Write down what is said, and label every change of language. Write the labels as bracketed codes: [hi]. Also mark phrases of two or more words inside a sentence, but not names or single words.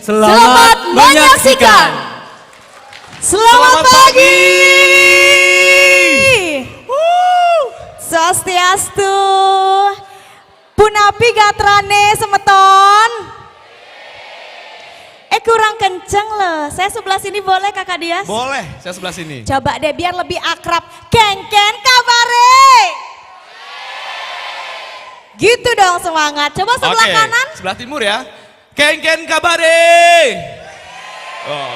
[id] Selamat menyaksikan. Selamat pagi. [ban] Swastiastu. Punapi gatrane semeton. [id] Kurang kenceng loh. Saya sebelah sini boleh Kakak Dias? Boleh, saya sebelah sini. Coba deh biar lebih akrab. [ban] Ken kabare. [id] Gitu dong semangat. Coba sebelah kanan. Sebelah timur ya. [ban] Ken kabare. [id] Oh.